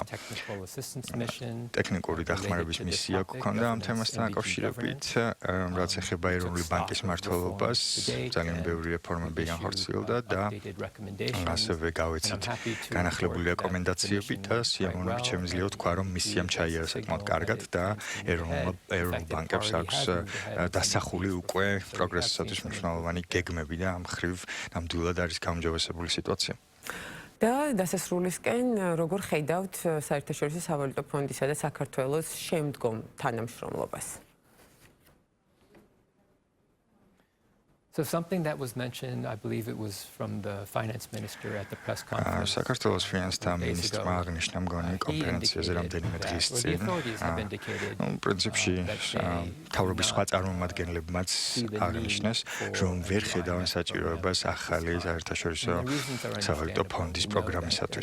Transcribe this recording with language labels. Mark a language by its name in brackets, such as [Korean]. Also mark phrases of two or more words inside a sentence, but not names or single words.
[Georgian] ტექნიკური დახმარების მისია გქონდა ამ თემასთან დაკავშირებით, რაც ეხება ეროვნული ბანკის მმართველობას, ძალიან ბევრი რეფორმები განხორციელდა და ასევე გავეცით განახლებული რეკომენდაციები და სიამოვნებით შემიძლია ვთქვა, რომ მისიამ ჩაიარა საკმაოდ კარგად და ეროვნულ ბანკებს აქვს დასახული უკვე პროგრესისათვის მნიშვნელოვანი გეგმები და ამ ხრივ ნამდვილად არის გაუმჯობესებული სიტუაცია. და დასასრულისკენ როგორ ხედავთ საერთაშორისო სავალუტო ფონდისა და საქართველოს შემდგომ თანამშრომლობას? [English] So something that was mentioned, I believe it was from the finance minister at the press conference. [Georgian] საქართველოს ფინანსთა მინისტრმა აღნიშნა მგონი კონფერენციაზე რამდენიმე დღის წინ. პრინციპში მთავრობის სხვა წარმომადგენლებმაც აღნიშნეს, რომ ვერ ხედავენ საჭიროებას ახალი საერთაშორისო სავალუტო ფონდის პროგრამისათვის.